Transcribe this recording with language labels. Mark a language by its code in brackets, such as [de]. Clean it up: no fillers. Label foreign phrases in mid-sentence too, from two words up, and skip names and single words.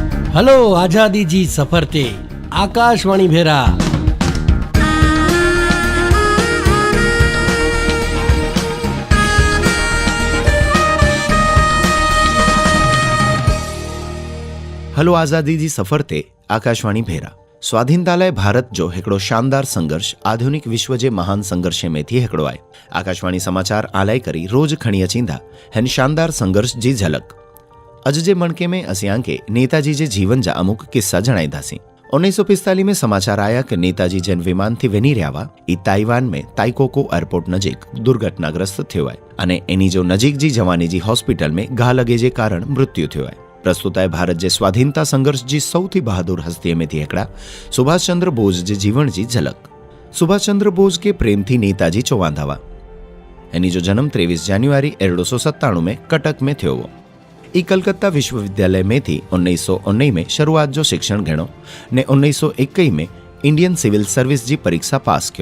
[kfr] હલો આઝાદી જી સફર તે આકાશવાણી ભેરા। हलो आज़ादी जी सफ़र ते आकाशवाणी भेरा। स्वाधीनता लाइ भारत जो हिकिड़ो शानदार संघर्ष आधुनिक विश्व जे महान संघर्ष में थी हिकिड़ो आहे। आकाशवाणी समाचार आलाए करी रोज खणी अचींदा हिन शानदार संघर्ष जी झलक। अज जे मणके में असीं आंके नेताजी जे जीवन जा अमुक किस्सा जणाईंदासीं। 1945 में समाचार आया कि नेताजी जन विमान थी वञी रहिया हुआ ई ताइवान में ताइकोको एयरपोर्ट नजीक दुर्घटनाग्रस्त थियो आहे अने एनी जो नजीक जी जवानी जी हॉस्पिटल में घा लगे जे कारण मृत्यु थियो आहे। प्रस्तुत है भारत जे स्वाधीनता संघर्ष जी सौथी बहादुर हस्ती में थी हिकिड़ा सुभाष चंद्र बोस जे जीवन जी झलक। सुभाष चंद्र बोस के प्रेम थी नेताजी चौवांधा हुआ। एनी जो जन्म 23 जान्युआरी 1897 में कटक में थियो हो। ई कलकत्ता विश्वविद्यालय में थी 1919 में शुरुआत जो शिक्षण घेणो ने 1921 में इंडियन सिविल सर्विस जी परीक्षा पास क्यों।